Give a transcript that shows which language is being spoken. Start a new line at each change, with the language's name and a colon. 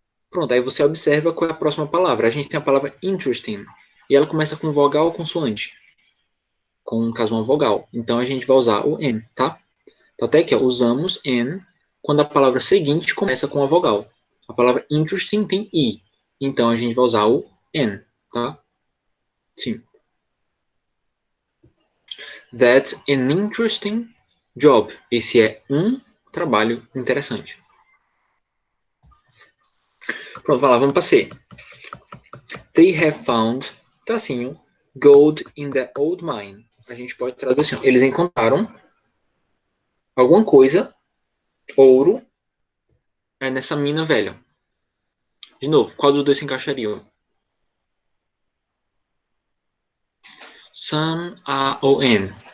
Portuguese: Pronto, aí você observa qual é a próxima palavra. A gente tem a palavra interesting, e ela começa com vogal ou consoante? Com, no caso, uma vogal. Então, a gente vai usar o N, tá? Então, até aqui, ó, usamos N quando a palavra seguinte começa com a vogal. A palavra interesting tem I. Então, a gente vai usar o N, tá? Sim.
English: That's an interesting job.
Portuguese: Esse é um trabalho interessante. Pronto, vai lá, vamos para C.
English: They have found,
Portuguese: tracinho,
English: gold in the old mine.
Portuguese: A gente pode traduzir assim, eles encontraram alguma coisa, ouro, nessa mina velha. De novo, qual dos dois se encaixariam? Some, a ou n.